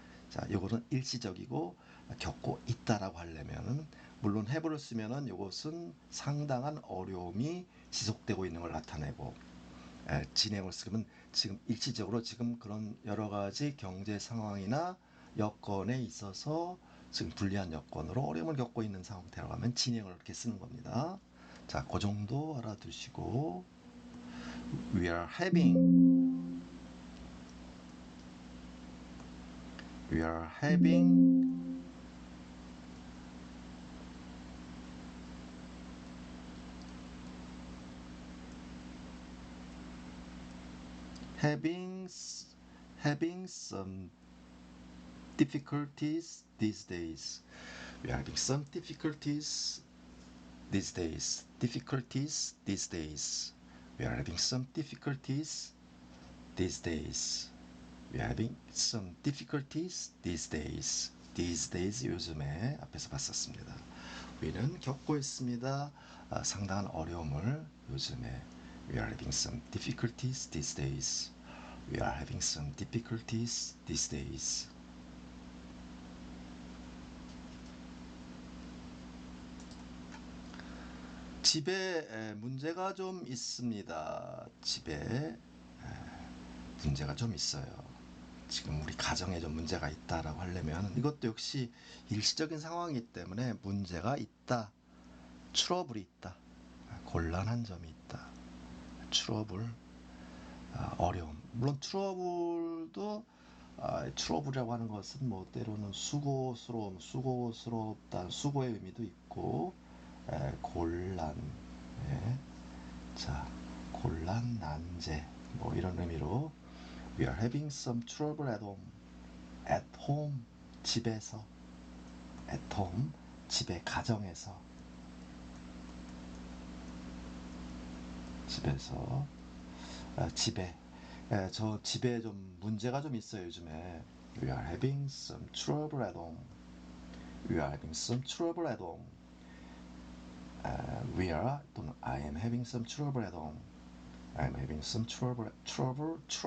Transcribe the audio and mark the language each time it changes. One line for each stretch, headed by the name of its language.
Korean: 자, 요거는 일시적이고 겪고 있다라고 하려면은 물론 have를 쓰면은 요것은 상당한 어려움이 지속되고 있는 걸 나타내고 진행을 쓰면 지금 일시적으로 지금 그런 여러 가지 경제 상황이나 여건에 있어서 지금 불리한 여건으로 어려움을 겪고 있는 상태라고 하면 진행을 이렇게 쓰는 겁니다. 자, 그 정도 알아두시고
English: we are having we are having having having some difficulties these days. We are having some difficulties these days. Difficulties these days. We are having some difficulties these days. We are having some difficulties these days. These days
Korean: 요즘에 앞에서 봤었습니다. 우리는 겪고 있습니다. 상당한 어려움을 요즘에.
English: We are having some difficulties these days. We are having some difficulties these days.
Korean: 집에 문제가 좀 있습니다. 집에 문제가 좀 있어요. 지금 우리 가정에 좀 문제가 있다라고 하려면 이것도 역시 일시적인 상황이기 때문에 문제가 있다. 트러블이 있다. 곤란한 점이 있다. 트러블, 어려움. 물론 트러블도 트러블이라고 하는 것은 뭐 때로는 수고스러움, 수고스럽다, 수고의 의미도 있고 곤란, 예. 자, 곤란, 난제 뭐 이런 의미로
English: We are having some trouble at home. At home,
Korean: 집에서.
English: At home,
Korean: 집에, 가정에서. 집에서. 집에. 저 집에 좀 문제가 좀 있어요, 요즘에.
English: We are having some trouble at home. We are having some trouble at home. We are 또는 I am having some trouble at home. I am having some trouble at home.